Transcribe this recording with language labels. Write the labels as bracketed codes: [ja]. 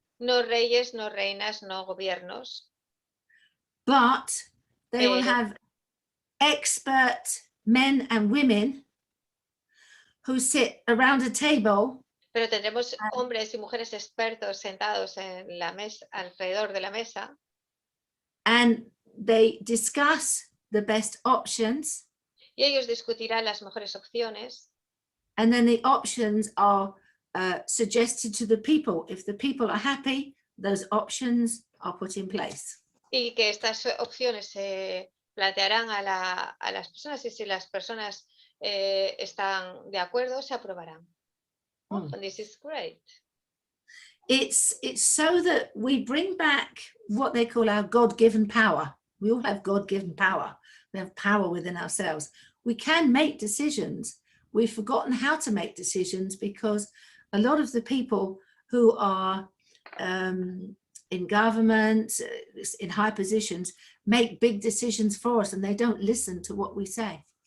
[es] No reyes, no reinas, no gobiernos. [en] But they will have expert men and women who sit around a table. [es] Pero tendremos hombres y mujeres expertos sentados en la mesa, alrededor de la mesa. [en] And they discuss the best options. [es] Y ellos discutirán las mejores opciones. [en] And then the options are suggested to the people. If the people are happy, those options are put in place. [es] Y que estas opciones se plantearán a las personas, y si las personas están de acuerdo, se aprobarán. [en] And this is great. It's so that we bring back what they call our God-given power. We all have God-given power. We have power within ourselves. We can make decisions. We've forgotten how to make decisions because a lot of the people who are in government, in high positions, make big decisions for us and they don't listen to what we say.